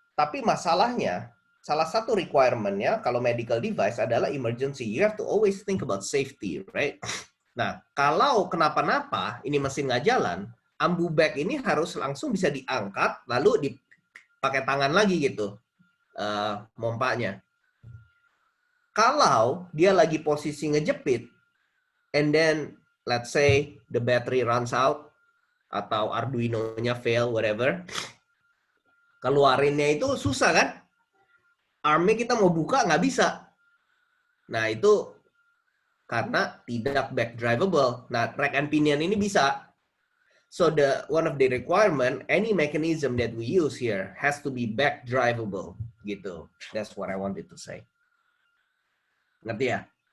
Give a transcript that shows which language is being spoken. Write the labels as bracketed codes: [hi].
[id] Tapi masalahnya, salah satu requirement-nya kalau medical device adalah emergency. [en] You have to always think about safety, right? [id] Nah, kalau kenapa-napa, ini mesin nggak jalan, ambu bag ini harus langsung bisa diangkat, lalu dipakai tangan lagi gitu, mompanya. Kalau dia lagi posisi ngejepit, [en] and then let's say the battery runs out, [id] atau Arduino-nya fail, whatever, keluarinnya itu susah kan? Armnya kita mau buka nggak bisa. Nah, itu karena tidak back drivable. Nah, rack and pinion ini bisa. [en] So one of the requirement, any mechanism that we use here has to be back drivable, gitu. That's what I wanted to say. [id] Ngerti ya?